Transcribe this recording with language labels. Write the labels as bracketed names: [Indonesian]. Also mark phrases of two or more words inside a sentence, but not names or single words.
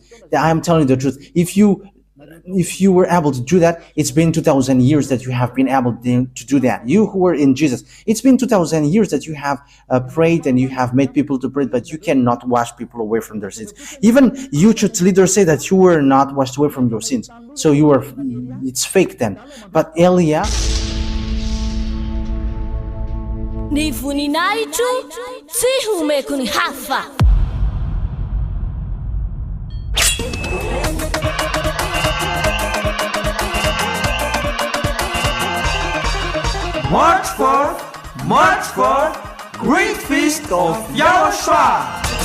[English] I am telling you the truth. If you were able to do that, it's been 2,000 years that you have been able to do that. You who were in Jesus, it's been 2,000 years that you have prayed and you have made people to pray, but you cannot wash people away from their sins. Even you church leaders say that you were not washed away from your sins. So you were, it's fake then. But Elia, [Malagasy] Ny voninahitro tsy homeko ny hafa. [English] March 4th, Great Feast of YAHOSHUAH.